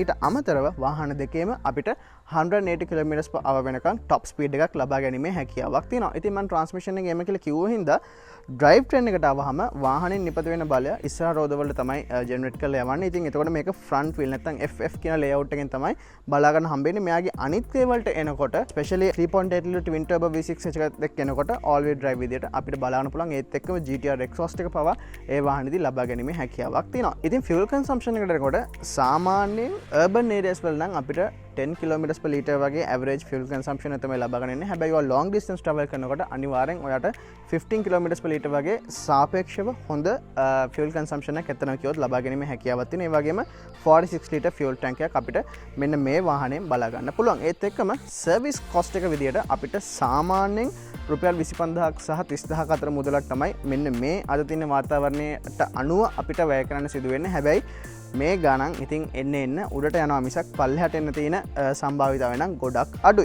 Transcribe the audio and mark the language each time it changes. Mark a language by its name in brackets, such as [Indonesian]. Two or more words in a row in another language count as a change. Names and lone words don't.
[Sinhala] ඊට අමතරව වාහන දෙකේම අපිට 180 km/h වෙනකන් [English] top speed [Sinhala] එකක් ලබා ගැනීමේ හැකියාවක් තියෙනවා. ඉතින් මම transmission එක එම කියලා කිව්ව හින්දා [English] drive train [Sinhala] එකට ආවහම වාහනේ නිපද වෙන බලය ඉස්සරහ රෝද වලට තමයි generate කරලා යවන්නේ. ඉතින් එතකොට මේක [English] front wheel [Sinhala] නැත්නම් FF කියන layout එකෙන් තමයි බලා ගන්න හම්බෙන්නේ. මෙයාගේ අනිත් වලට එනකොට especially 3.8 [English] liter twin turbo V6 [Sinhala] එකත් එක්ක එනකොට [English] all wheel drive [Sinhala] විදියට අපිට බලන්න පුළුවන්. ඒත් එක්කම GT-R exhaust එක පවා ඒ වාහනේදී ලබා ගැනීමේ හැකියාවක් තියෙනවා. ඉතින් [English] fuel consumption [Sinhala] එකට එනකොට සාමාන්‍යයෙන් [English] urban areas [Sinhala] වල නම් අපිට 10 [English] kilometers per liter [Sinhala] වගේ [English] average fuel consumption [Sinhala] එක තමයි ලබා ගන්න ඉන්නේ. හැබැයි ඔය [English] long distance travel [Sinhala] කරනකොට අනිවාර්යෙන් ඔයාට 15 [English] kilometers per liter [Sinhala] වගේ සාපේක්ෂව හොඳ [English] fuel consumption [Sinhala] එකක් ඇත්තම කිව්වොත් ලබා ගැනීම හැකියාවක් තියෙනවා. ඒ වගේම 46 [English] liter fuel tank [Sinhala] එකක් අපිට මෙන්න මේ වාහනයෙන් බලා ගන්න පුළුවන්. ඒත් එක්කම [English] service cost [Sinhala] එක විදියට අපිට සාමාන්‍යයෙන් රුපියල් 25000ක් සහ 30000ක් අතර මුදලක් තමයි මෙන්න මේ අද තියෙන වාතාවරණයට අනුව අපිට වැය කරන්න සිදු වෙන්නේ. හැබැයි මේ ගණන් ඉතින් එන්න උඩට යනවා මිසක් පල්ලෙහාට එන්න තියෙන සම්භාවිතාවය නම් ගොඩක් අඩුයි.